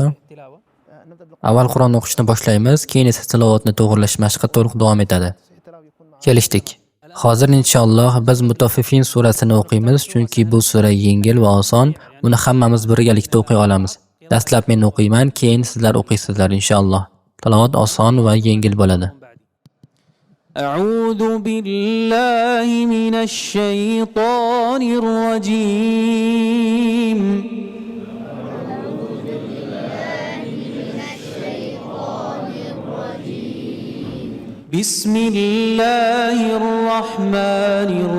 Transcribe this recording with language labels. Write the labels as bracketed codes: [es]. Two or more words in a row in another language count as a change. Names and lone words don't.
[uz] Avval Qur'on o'qishni boshlaymiz, keyin esa tilovatni to'g'rilash mashqi to'liq davom etadi. Kelishdik. Hozir inshaalloh biz Mutaffifin surasini o'qiymiz, chunki bu sura yengil va oson. Uni hammamiz birgalikda o'qiy olamiz. Dastlab men o'qiyman, keyin sizlar o'qiysizlar inshaalloh. Tilovat oson va yengil bo'ladi. [ar] أعوذ بالله من الشيطان الرجيم بسم الله الرحمن